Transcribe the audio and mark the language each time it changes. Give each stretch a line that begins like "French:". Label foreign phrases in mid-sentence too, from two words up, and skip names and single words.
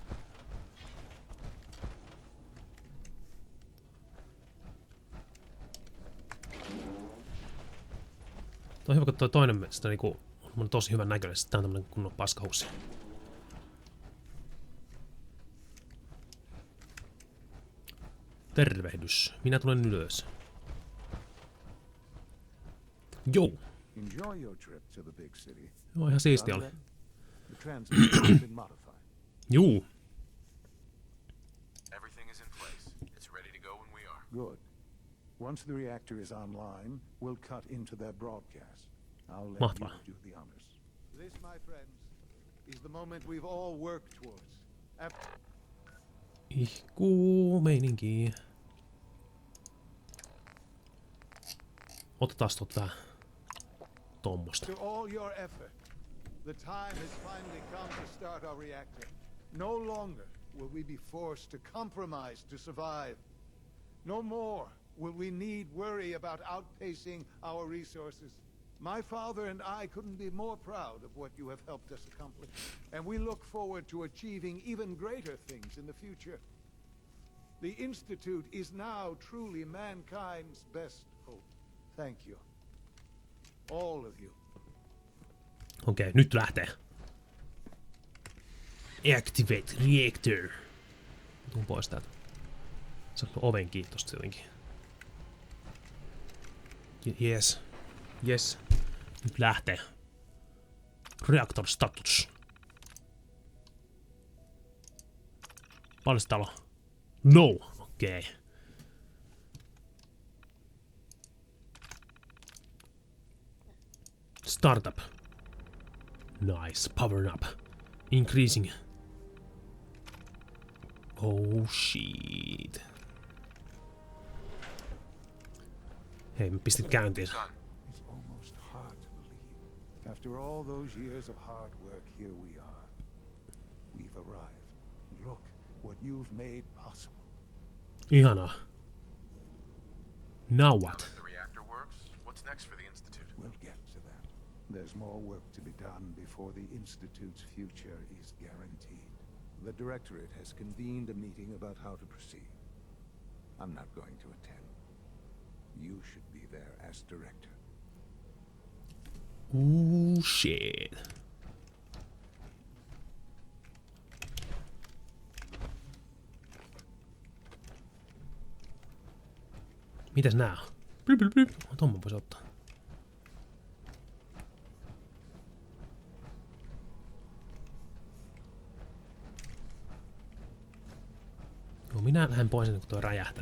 Finnish: Toi on hyvä, kun toi toinen sitä niinku on tosi hyvän näköinen. Tää on tämmönen kunnon paskahussi. Tervehdys. Minä tulen ylös. Joo.
English: Enjoy your trip to the big city.
Finnish: Joo, ihan siisti oli.
English: The transit has been modified.
Finnish: Juu.
English: Everything is in place. It's ready to go when we are. Good. Once the reactor is online, we'll cut into their broadcast. I'll let
Finnish: Mahtavaa.
English: you do the honors. This, my friends, is the moment we've all worked towards.
Finnish: Ihkuu meininki. Otetaan tää tommosta.
English: To all your effort, the time has finally come to start our reactor. No longer will we be forced to compromise to survive. No more will we need worry about outpacing our resources. My father and I couldn't be more proud of what you have helped us accomplish, and we look forward to achieving even greater things in the future. The Institute is now truly mankind's best hope. Thank you. All of you.
Finnish: Okei, nyt lähtee.
English: Activate reactor.
Finnish: Tuun pois täältä. Saanko oven kiinni tosta jotenkin?
English: Yes. Yes.
Finnish: Nyt lähtee.
English: Reactor status.
Finnish: Paljon täällä on? No. Okei.
English: Startup. Nice. Power up. Increasing. Oh shit.
Finnish: Hei, mä pistin käyntiin.
English: It's almost hard to believe. After all those years of hard work, here we are. We've arrived. Look what you've made possible. Ihanaa. Now what? The reactor works. What's next for the Institute? We'll get to that. There's more work to be done before the Institute's future is guaranteed. The Directorate has convened a meeting about how to proceed. I'm not going to attend. You should be there as Director. Ooh, shit.
Finnish: Mitäs nää on? Blyp, blyp, blyp. Tommo voisi ottaa. No minä lähden pois ennen kuin tuo räjähtää.